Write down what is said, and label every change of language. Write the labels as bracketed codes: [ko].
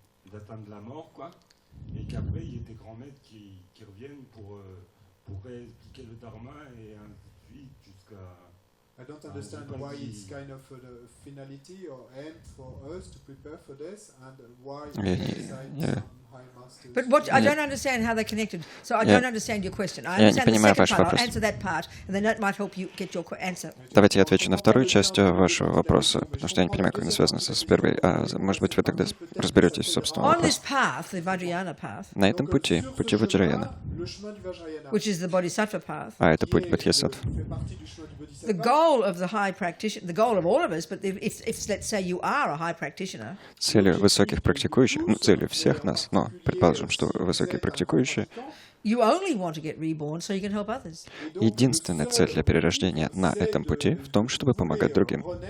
[fr] D'atteindre la mort, quoi, et qu'après il y ait des grands maîtres qui reviennent pour réexpliquer le dharma et ainsi de suite jusqu'à... [en] I don't understand why it's kind of a finality or end for us to prepare for this, and why high masters. But what I don't understand how they're connected. So I don't understand your question. I understand the second part. I'll answer that part, and then that might help you get your answer. [ru] Давайте я отвечу на вторую часть вашего вопроса, потому что я не понимаю, как она связана с первой. Может быть, вы тогда разберетесь в собственном [en] On this [ru] вопросе. [en] path, the Vajrayana path, [ru] На этом пути Ваджраяна, [en] which is the Bodhisattva path, [ru] это путь Бодхисаттв. [en] the goal of the high practitioner, the goal of all of us, but if let's say you are a high practitioner, [ru] Целью высоких практикующих, целью всех нас, но предположим, что высокие практикующие, [en] you only want to get reborn so you can help others. [ru] единственная цель для перерождения на этом пути в том, чтобы помогать другим.